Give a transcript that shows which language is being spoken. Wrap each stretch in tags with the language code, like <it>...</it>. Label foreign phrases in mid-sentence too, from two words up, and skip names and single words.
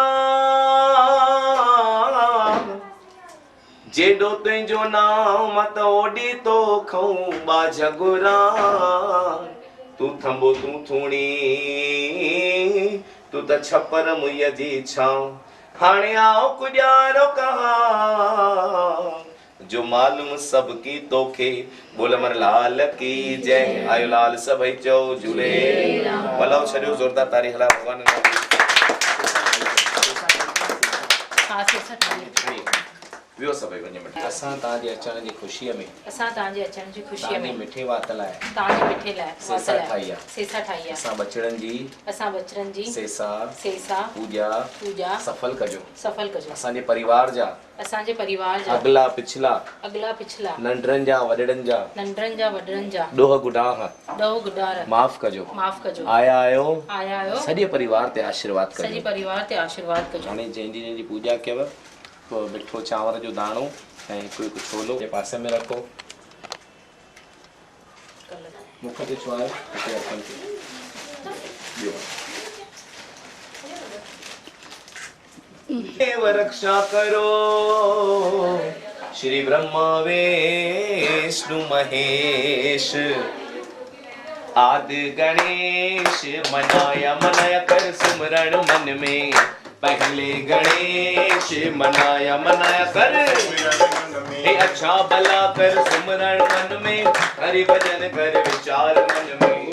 <sd>नाम जेॾो तुंहिंजो नाम त ओॾी तो खऊं बाझ गुरा तूं थंबो तूं थूणी तूं त छपर मुईअ जी छांव हाणे आओ कुॼारो कहा जो मालूम सबकी तोखे बोल अमर लाल की जय आयो लाल सभई चओ झूले भलाओ छॾियो ज़ोरदार तारीख़ हला भॻवान वियो सभई वञे मिठे असां तव्हांजे अचण जी ख़ुशीअ में असां तव्हांजे अचण जी ख़ुशीअ में मिठे वात लाइ तव्हांजे मिठे लाइ सेसा ठाही आहे सेसा ठाही आहे असां बचड़नि जी सेसा पूजा सफल कजो असांजे परिवार जा अगला पिछला नंढरनि जा वॾड़नि जा ॾोह गुनाह माफ़ कजो आया आहियो सॼे परिवार ते आशीर्वाद कजो हाणे जंहिंजी पूजा कयव पोइ मिठो चांवर जो दाणो ऐं हिकु छोलो जे पासे में रखो मुख ते छुआयो हिते अर्पण कयो</sd> <hi>देव रक्षा करो श्री ब्रह्मा विष्णु महेश आदि गणेश मनाया कर सुमरण मन में पहले गणेश मनाया कर हे अच्छा भला कर सुमरण मन में हरि भजन कर विचार मन में</hi>